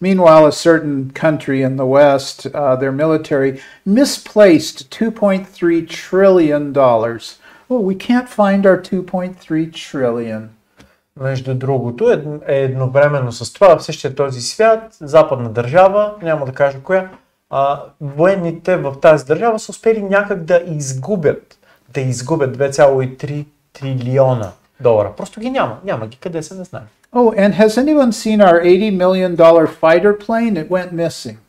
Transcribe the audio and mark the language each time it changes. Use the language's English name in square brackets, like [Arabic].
[English] Meanwhile, a certain country in the West, their military misplaced $2.3 trillion. Oh, we can't find our 2.3 trillion. [Bulgarian] Между другото, едновременно с това, в същия този свят, западна държава, няма да кажа коя, военните в тази държава са успели някак да изгубят 2,3 трилиона долара. Просто ги няма. Няма ги. Къде се, не знае. [English] Oh, and has anyone seen our $80 million fighter plane? It went missing.